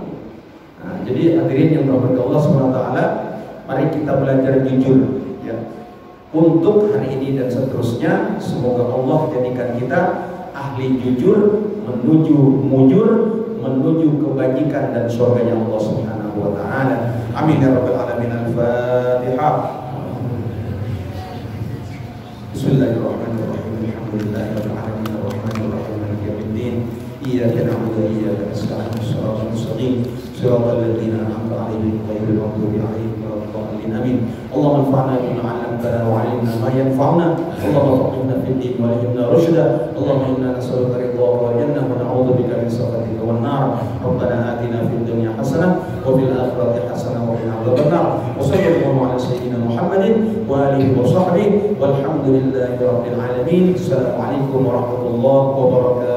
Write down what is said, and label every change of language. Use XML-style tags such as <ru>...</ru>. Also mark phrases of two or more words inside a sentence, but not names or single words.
<id>Nah, jadi hadirin yang berbahagia Allah SWT, mari kita belajar jujur, ya. Untuk hari ini dan seterusnya, semoga Allah jadikan kita ahli jujur, menuju mujur, menuju kebajikan dan surganya Allah</id> <ar>سبحانه وتعالى. آمين يا رب العالمين. الفاتحة. Bismillahirrahmanirrahim. الحمد لله رب العالمين الرحمن الرحيم مالك يوم الدين. إياك نعبد وإياك نستعين. صراط المستقيم. صراط الذين أنعمت عليهم غير المغضوب عليهم ولا الضالين. Amin. اللهم انفعنا بما علمتنا وعلمنا ما ينفعنا. اللهم فقهنا في الدين وألهمنا رشدا. اللهم إنا نسألك رضاك والجنة ونعوذ بك من سخطك والنار. ربنا آتنا في الدنيا حسنة وفي الآخرة حسنة وقنا عذاب النار. وصلى الله على سيدنا محمد وعلى آله وصحبه والحمد لله رب العالمين. السلام عليكم ورحمة الله وبركاته.</ar>